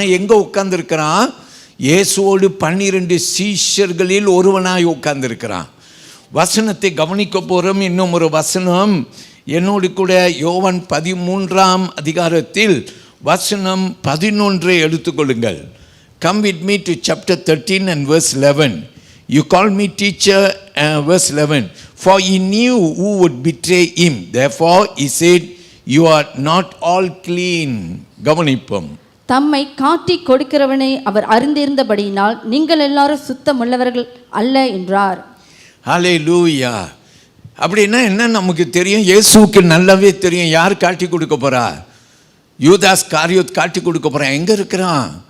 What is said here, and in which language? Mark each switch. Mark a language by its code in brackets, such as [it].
[ta] ஆனால் எங்கே உட்கார்ந்துருக்கிறான்? இயேசுவோடு 12 சீஷர்களில் ஒருவனாய் உட்கார்ந்துருக்கிறான். வசனத்தை கவனிக்க போகிறோம். இன்னும் ஒரு வசனம் என்னோடு கூட யோவான் 13ஆம் அதிகாரத்தில் வசனம் 11 எடுத்துக்கொள்ளுங்கள். [en] Come with me to chapter 13 and verse 11. You call me teacher, verse 11. For he knew who would betray him. Therefore he said, you are not all clean. [ta] கவனிப்போம். தம்மை காட்டி கொடுக்கிறவனை அவர் அறிந்திருந்தபடியினால் நீங்கள் எல்லாரும் சுத்தமுள்ளவர்கள் அல்ல என்றார். ஹல்லேலூயா. அப்படின்னா என்ன நமக்கு தெரியும்? இயேசுவுக்கு நல்லாவே தெரியும் யார் காட்டி கொடுக்க போறா. யூதாஸ் காரியோத் காட்டி கொடுக்க போறான். எங்கே இருக்கிறான்?